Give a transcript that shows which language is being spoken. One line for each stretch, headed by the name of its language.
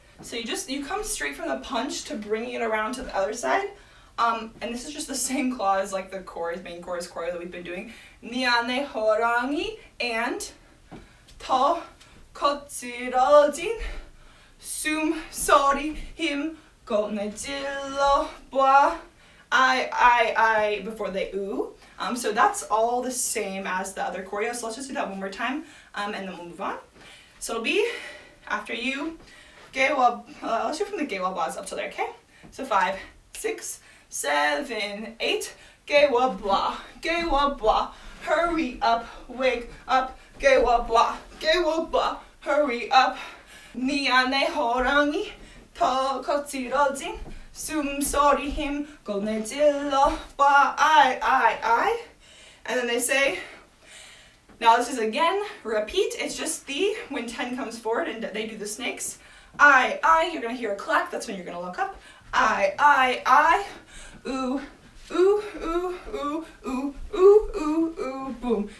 English: So you come straight from the punch to bringing it around to the other side. And this is just the same clause like the chorus, main chorus choreo that we've been doing.
Korean: 네 안에 호랑이 and 더 거칠어진 숨소리 힘껏 내질러 봐.
English: I before they ooh. So that's all the same as the other choreo. So let's just do that one more time, and then we'll move on. So it'll be after you. Let's do from the gewa bas up to there, okay? So 5, 6, 7, 8. Gewa blah, hurry up, wake up. Gewa blah, hurry up.
Korean: 네 안에 호랑이 더 거칠어진 숨소리 힘껏 내질러 봐.
English: I. And then they say, now this is again, repeat. It's just the, when 10 comes forward and they do the snakes. I, you're going to hear a clack. That's when you're going to look up. I. Ooh, ooh, ooh, ooh, ooh, ooh, ooh, ooh, boom.